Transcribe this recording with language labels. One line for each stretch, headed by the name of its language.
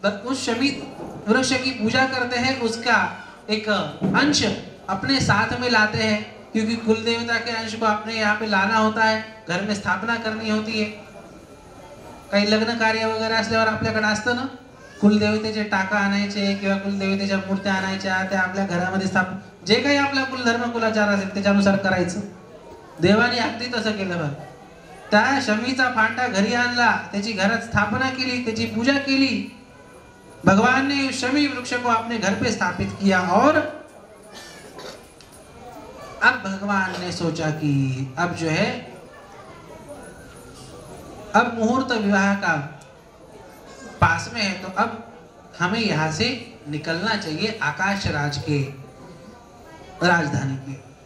Hindi: उस शमी वृक्ष की पूजा करते हैं, उसका एक अंश अपने साथ में लाते हैं, क्योंकि कुल देवता के अंश को अपने यहाँ पे लाना होता है, घर में स्थापना करनी होती है।
Marathi: काही लग्न कार्य वगैरे असल्यावर आपल्याकडे असतं ना, कुलदेवतेचे टाका आणायचे किंवा कुलदेवतेच्या मूर्त्या आणायच्या, त्या आपल्या घरामध्ये जे काही आपला कुलधर्म कुलाचार असेल त्याच्यानुसार करायचं। देवाने अगदी तसं केलं बघ। त्या शमीचा फांटा घरी आणला, त्याची घरात स्थापना केली, त्याची पूजा केली।
Hindi: भगवान ने शमी वृक्ष को अपने घर पे स्थापित किया, और अब भगवान ने सोचा कि अब जो है, अब मुहूर्त विवाह का पास में है, तो अब हमें यहाँ से निकलना चाहिए आकाश राज के राजधानी की।